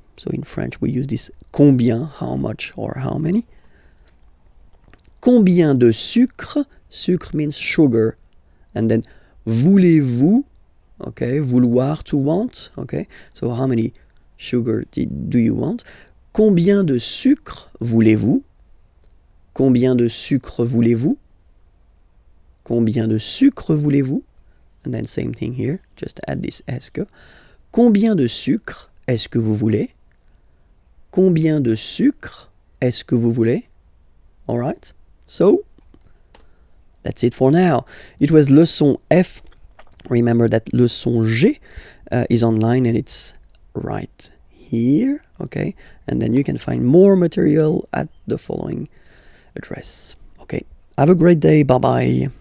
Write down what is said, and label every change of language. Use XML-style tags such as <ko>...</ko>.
<en>So in French we use this combien, how much or how many.</en> <fr>Combien de sucre?</fr> <en>Sucre means sugar. And then voulez-vous? Okay, vouloir, to want. Okay, so how many sugar do you want?</en> <fr>Combien de sucre voulez-vous? Combien de sucre voulez-vous? Combien de sucre voulez-vous?</fr> <en>And then same thing here, just add this est-ce que.</en> <fr>Combien de sucre est-ce que vous voulez? Combien de sucre est-ce que vous voulez?</fr> <en>Alright, so that's it for now. It was leçon F. Remember that leçon G is online and it's right here, okay? And then you can find more material at the following address. Okay, have a great day, bye-bye.</en>